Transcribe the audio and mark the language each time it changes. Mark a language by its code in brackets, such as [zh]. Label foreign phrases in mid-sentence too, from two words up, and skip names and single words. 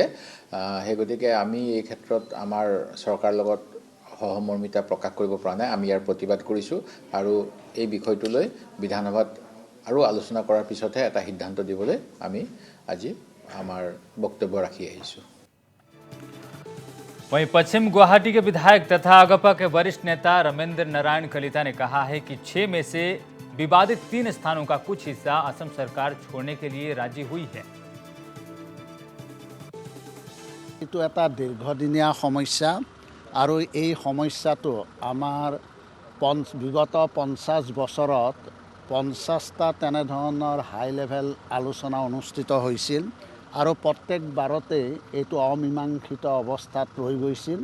[as] সেই গতিকে আমি এই ক্ষেত্ৰত আমাৰ চৰকাৰৰ লগত সহমৰ্মিতা প্ৰকাশ কৰিব পৰা নাই। আমি ইয়াৰ প্ৰতিবাদ কৰিছোঁ আৰু এই বিষয়টোলৈ বিধানসভাত আৰু আলোচনা কৰাৰ পিছতহে এটা সিদ্ধান্ত দিবলৈ আমি আজি আমাৰ বক্তব্য ৰাখি আহিছোঁ। [hi] वहीं पश्चिम गुवाहाटी के विधायक तथा अगपा के वरिष्ठ नेता रमेंद्र नारायण कलिता ने कहा है कि 6 में से विवादित 3 स्थानों का कुछ हिस्सा असम सरकार छोड़ने के लिए राजी हुई है। [as] এইটো এটা দীৰ্ঘদিনীয়া সমস্যা আৰু এই সমস্যাটো আমাৰ বিগত 50 বছৰত 50টা তেনেধৰণৰ [en] high level [as] আলোচনা অনুষ্ঠিত হৈছিল আৰু প্ৰত্যেকবাৰতে এইটো অমীমাংসিত অৱস্থাত ৰৈ গৈছিল।